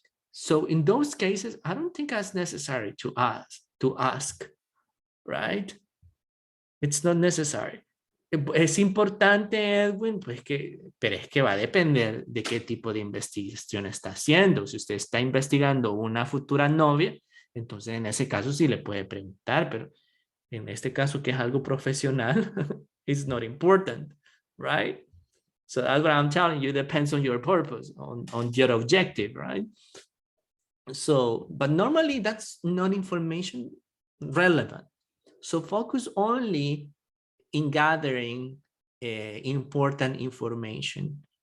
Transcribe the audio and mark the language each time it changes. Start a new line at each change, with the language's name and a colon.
English: So in those cases, I don't think it's necessary to ask, right? It's not necessary.
Spanish: Es importante, Edwin, pues pero es que va a depender de qué tipo de investigación está haciendo. Si usted está investigando una futura novia, entonces en ese caso sí le puede preguntar, pero en este caso que es algo profesional,
English: it's not important, right? So that's what I'm telling you, depends on your purpose, on your objective, right? So, but normally that's not information relevant. So focus only in gathering important information.